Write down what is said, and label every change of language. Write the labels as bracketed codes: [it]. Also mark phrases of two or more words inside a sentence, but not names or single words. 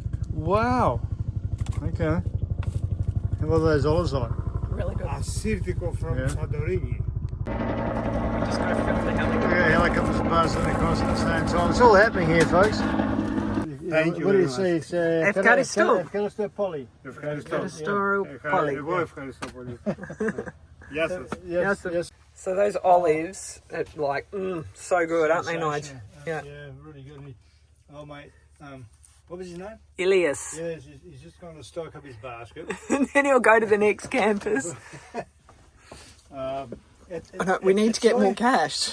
[en] Wow. Okay. And what are those olives like? Really good. Assyrtiko from Yeah. Santorini. We just got to film the helicopter. Yeah, helicopters buzzing across at the same time. It's all happening here, folks. Thank you What do very you see? It's [el] Ευχαριστώ. Ευχαριστώ πολύ. Ευχαριστώ πολύ. Εγώ ευχαριστώ πολύ. Γεια σας. [en] Yes, yes. So those olives are like, so good, aren't they, Nigel? Sensational. Yeah. Yeah, really good. Oh, mate. What was his name? Ilias. Yeah, he's just going to stock up his basket. And then he'll go to the next campus. We need to get more cash.